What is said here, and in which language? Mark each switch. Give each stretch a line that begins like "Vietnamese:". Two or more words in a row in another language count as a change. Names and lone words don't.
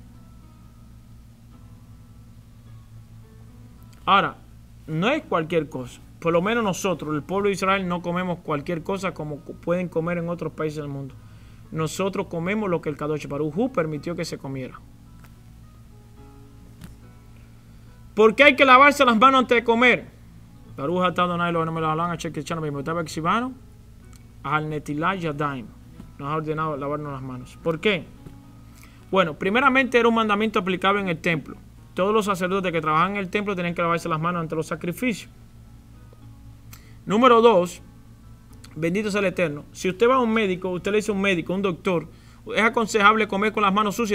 Spanish: Ahora, no es cualquier cosa. Por lo menos nosotros, el pueblo de Israel, no comemos cualquier cosa como pueden comer en otros países del mundo. Nosotros comemos lo que el
Hebrew: קדוש ברוך הוא
Spanish: permitió que se comiera. ¿Por qué hay que lavarse las manos antes de comer?
Hebrew: ברוך אתה אדוני אלוהינו מלך העולם אשר קידשנו במצוותיו וציוונו על נטילת ידיים.
Spanish: Nos ha ordenado lavarnos las manos. ¿Por qué? Bueno, primeramente era un mandamiento aplicable en el templo. Todos los sacerdotes que trabajaban en el templo tenían que lavarse las manos ante los sacrificios. Número 2, bendito sea el Eterno. Si usted va a un médico, usted le dice a un médico, un doctor, ¿es aconsejable comer con las manos sucias?